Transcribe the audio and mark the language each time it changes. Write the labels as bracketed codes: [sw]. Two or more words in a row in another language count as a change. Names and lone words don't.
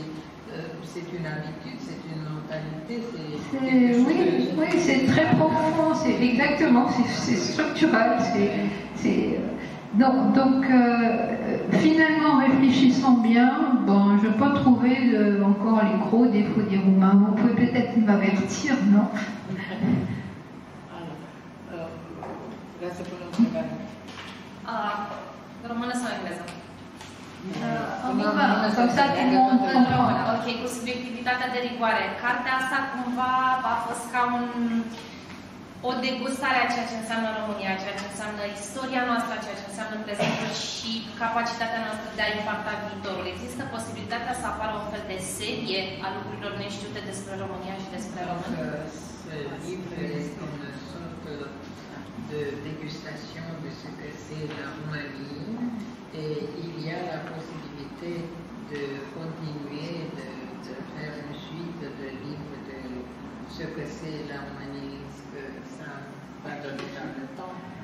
[fr] C'est une habitude, c'est une mentalité, oui, c'est très profond, c'est exactement, c'est structural, donc finalement, en réfléchissant bien, bon, je peux trouver encore les gros défauts des Roumains. Vous pouvez peut-être m'avertir, non? [ro] Vreau să pun o întrebare. Română sau engleză? [fr] Comme ça, tout le monde comprend. [ro] Ok, cu subiectivitatea de rigoare. Cartea asta cumva a fost ca o degustare a ceea ce înseamnă România, ceea ce înseamnă istoria noastră, ceea ce înseamnă prezentul și capacitatea noastră de a impacta viitorul. Există posibilitatea să apară un fel de serie a lucrurilor neștiute despre România și despre români? [fr] Ce livre este une sorte de dégustation de ce que c'est la Roumanie. Et il y a la possibilité de continuer, de faire une suite de livres de ce que c'est la Roumanie, ce que ça va donner dans le temps.